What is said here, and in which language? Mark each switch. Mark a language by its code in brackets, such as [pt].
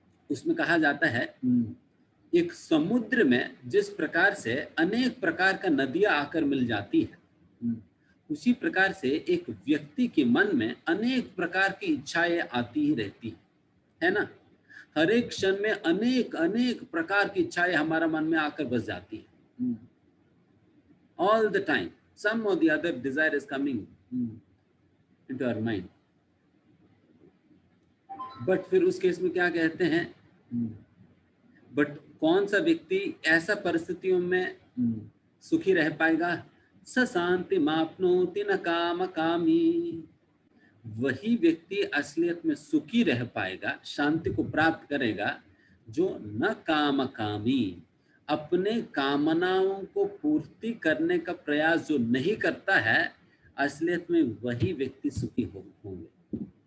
[hi] उसमें कहा जाता है एक समुद्र में जिस प्रकार से अनेक प्रकार का नदियां आकर मिल जाती है, उसी प्रकार से एक व्यक्ति के मन में अनेक प्रकार की इच्छाएं आती ही रहती है ना। हर एक क्षण में अनेक अनेक प्रकार की इच्छाएं हमारा मन में आकर बस जाती है। [en] All the time some or the other desire is coming into our mind. [hi] But फिर उस केस में क्या कहते हैं, बट कौन सा व्यक्ति ऐसा परिस्थितियों में सुखी रह पाएगा, [sa] स शांति मापनोति न काम कामी। [hi] वही व्यक्ति असलियत में सुखी रह पाएगा, शांति को प्राप्त करेगा, जो न काम कामी, अपने कामनाओं को पूर्ति करने का प्रयास जो नहीं करता है, असलियत में वही व्यक्ति सुखी होंगे।